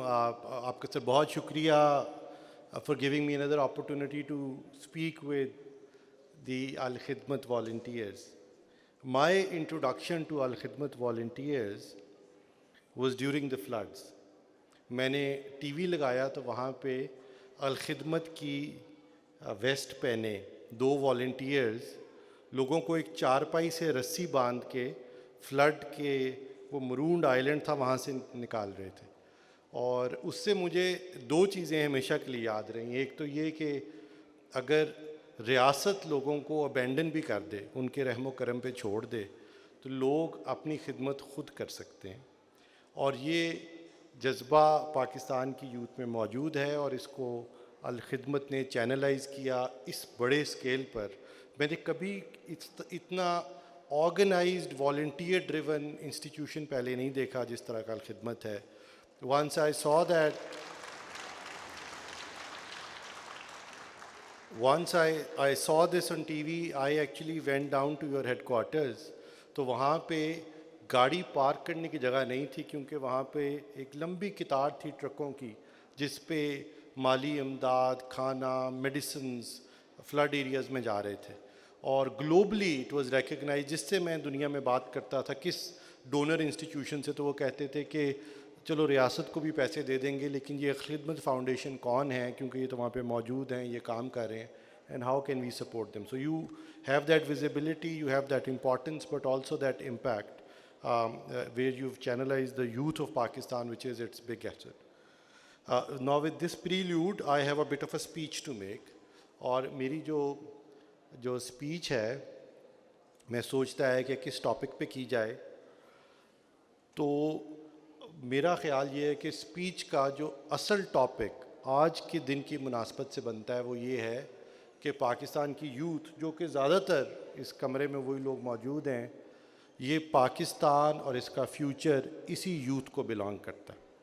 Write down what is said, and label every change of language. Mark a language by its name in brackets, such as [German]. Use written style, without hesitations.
[Urdu] آپ کا سر بہت شکریہ [English] for giving me another opportunity to speak with the Al Khidmat volunteers. My introduction to Al Khidmat volunteers was during the floods. [Urdu] میں نے T V لگایا تو وہاں پہ الخدمت کی ویسٹ پہنے 2 والنٹیئرز لوگوں کو ایک چارپائی سے رسی باندھ کے فلڈ کے وہ مرونڈ آئلینڈ تھا وہاں سے نکال رہے تھے. اور اس سے مجھے 2 چیزیں ہمیشہ کے لیے یاد رہیں. ایک تو یہ کہ اگر ریاست لوگوں کو ابینڈن بھی کر دے, ان کے رحم و کرم پہ چھوڑ دے, تو لوگ اپنی خدمت خود کر سکتے ہیں. اور یہ جذبہ پاکستان کی یوتھ میں موجود ہے اور اس کو الخدمت نے چینلائز کیا اس بڑے اسکیل پر. میں نے کبھی اتنا آرگنائزڈ والنٹیئر ڈریون انسٹیٹیوشن پہلے نہیں دیکھا جس طرح کا الخدمت ہے. [English] Once I saw that, once I saw this on TV, I actually went down to your headquarters. [Urdu] تو وہاں پہ گاڑی پارک کرنے کی جگہ نہیں تھی کیونکہ وہاں پہ ایک لمبی قطار تھی ٹرکوں کی جس پہ مالی امداد, کھانا, میڈیسنز فلڈ ایریاز میں جا رہے تھے. اور [English] Globally it was recognize. [Urdu] جس سے میں دنیا میں بات کرتا تھا کس ڈونر انسٹیٹیوشن سے, تو وہ کہتے تھے کہ چلو ریاست کو بھی پیسے دے دیں گے لیکن یہ خدمت فاؤنڈیشن کون ہے کیونکہ یہ تو وہاں پہ موجود ہیں, یہ کام کر رہے ہیں, [English] And how can we support them. So you have that visibility, you have that importance, but also that impact where you've channelized the youth of Pakistan, which is its big asset. Now with this prelude, I have a bit of a speech to make. [Urdu] اور میری جو speech ہے میں سوچتا ہے کہ کس topic پہ کی جائے, تو میرا خیال یہ ہے کہ اسپیچ کا جو اصل ٹاپک آج کے دن کی مناسبت سے بنتا ہے وہ یہ ہے کہ پاکستان کی یوتھ, جو کہ زیادہ تر اس کمرے میں وہی لوگ موجود ہیں, یہ پاکستان اور اس کا فیوچر اسی یوتھ کو بلانگ کرتا ہے.